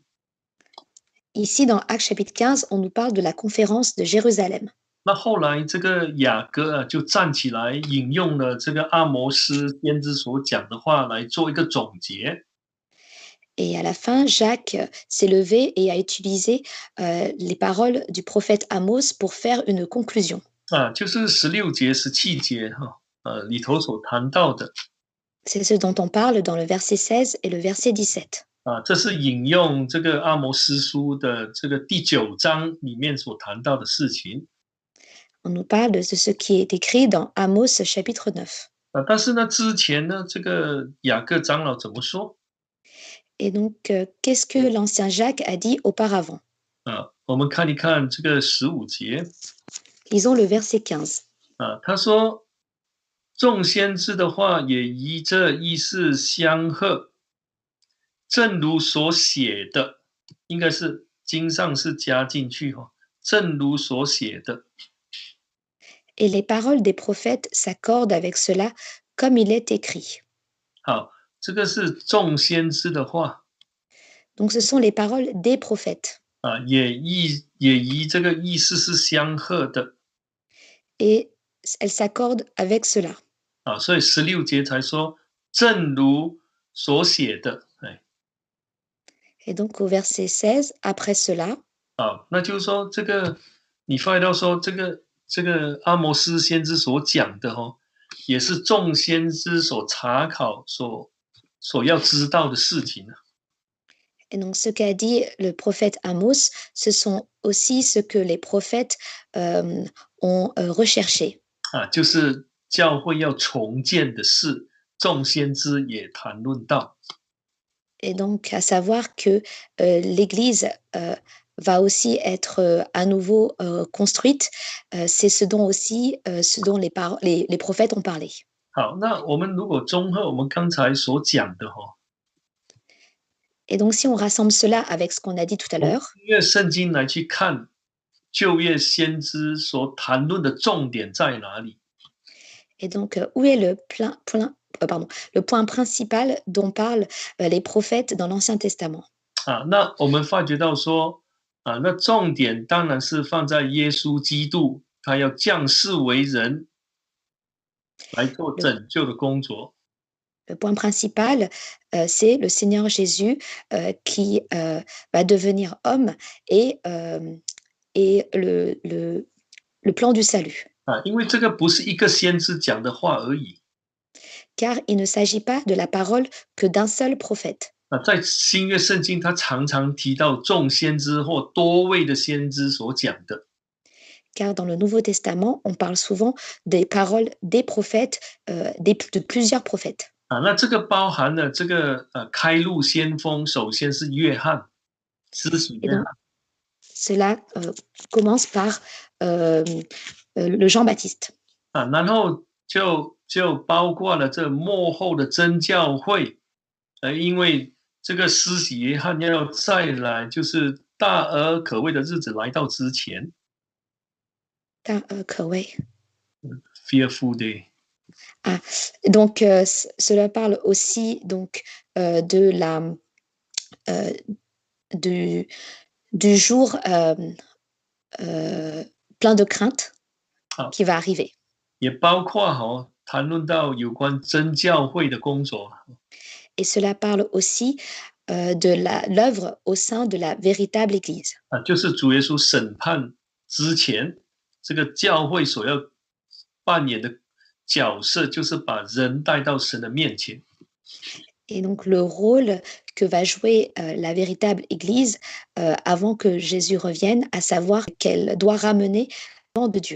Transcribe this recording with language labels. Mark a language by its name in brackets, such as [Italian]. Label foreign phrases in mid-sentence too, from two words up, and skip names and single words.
[French] Ici, dans Actes chapitre 15, on nous parle de la conférence de Jérusalem. [Chinese] 那后来这个雅各就站起来引用了这个阿摩斯先知所讲的话来做一个总结。 [French] Et à la fin, Jacques s'est levé et a utilisé les paroles du prophète Amos pour faire une conclusion. [Chinese] 就是16节、17节里头所谈到的。 [French] C'est ce dont on parle dans le verset 16 et le verset 17. [Chinese] 这是引用这个阿摩斯书的这个第9章里面所谈到的事情。 [French] On nous parle de ce qui est écrit dans Amos chapitre 9. [Chinese] 但是呢，之前呢，这个雅各长老怎么说？ [French] Et donc, qu'est-ce que l'ancien Jacques a dit auparavant? [Chinese] 我们看一看这个15节。 [French] Lisons le verset 15. [Chinese] 他说：“众先知的话也依这意思相合，正如所写的，应该是经上是加进去正如所写的。” [French] Et les paroles des prophètes s'accordent avec cela, comme il est écrit. [Chinese] 好，这个是众先知的话。 [French] Donc, ce sont les paroles des prophètes. [Chinese] 也依这个意思是相合的。 [French] Et elles s'accordent avec cela. [Chinese] 所以16节才说正如所写的。 [French] Et donc, au verset 16, après cela, [Chinese] 那就是说这个你发现到说这个阿摩斯先知所讲的也是众先知所查考所要知道的事情。 [French] et donc ce qu'a dit le prophète Amos, ce sont aussi ce que les prophètes ont recherché. [Chinese] 就是教会要重建的事，众先知也谈论到。 [French] Et donc, à savoir que l'Église va aussi être à nouveau construite, c'est ce dont aussi ce dont les prophètes ont parlé. [Chinese] 好，那我们如果综合我们刚才所讲的 [French] Et donc, si on rassemble cela avec ce qu'on a dit tout à l'heure, [Chinese] 因为圣经来去看旧约先知所谈论的重点在哪里？ [French] et donc où est le point principal dont parlent les prophètes dans l'Ancien Testament? [Chinese] 那我们发觉到说， 那重点当然是放在耶稣基督，他要降世为人来做 [French] Le, [Chinese] 拯救的工作。 [French] le point principal, c'est le Seigneur Jésus qui va devenir homme et le plan du salut. [Chinese] 因为这个不是一个先知讲的话而已。 [French] Car il ne s'agit pas de la parole que d'un seul prophète. [Chinese] 在新约圣经，他常常提到众先知或多位的先知所讲的。 [French] Car dans le Nouveau Testament, on parle souvent des paroles des prophètes, de plusieurs prophètes. [Chinese] 那这个包含了这个开路先锋，首先是约翰，施洗 [French] Et [Chinese] 约翰 [French] donc, cela commence par le Jean-Baptiste. [Chinese] 然后就包括了这幕后的真教会，因为这个施洗约翰要再来，就是大而可畏的日子来到之前 [English] Fearful. ，fearful day。 [French] Ah, donc cela parle aussi donc de euh, du, du jour plein de crainte [Chinese] 好， [French] qui va arriver. [Chinese] 也包括谈论到有关真教会的工作。 [French] Et cela parle aussi de l'œuvre au sein de la véritable Église. [Chinese] 就是主耶稣审判之前，这个教会所要扮演的角色，就是把人带到神的面前。 [French] Et donc le rôle que va jouer la véritable Église avant que Jésus revienne, à savoir qu'elle doit ramener le nom de Dieu.